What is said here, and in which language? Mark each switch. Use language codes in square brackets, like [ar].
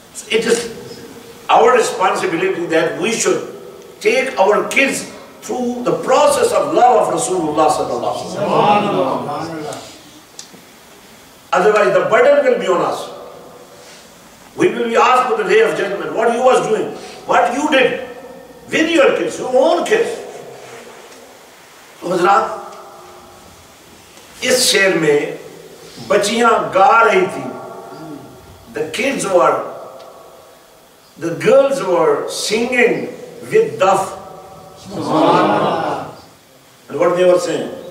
[en] It is our responsibility that we should take our kids through the process of love of Rasulullah sallallahu alaihi wasallam. Otherwise the burden will be on us. We will be asked for the day of judgment what you was doing, what you did with your kids, your own kids. [ur] تو حضرات اس شعر میں بچیاں گا رہی تھی. [en] The kids were, the girls were singing with duff. And what they were saying?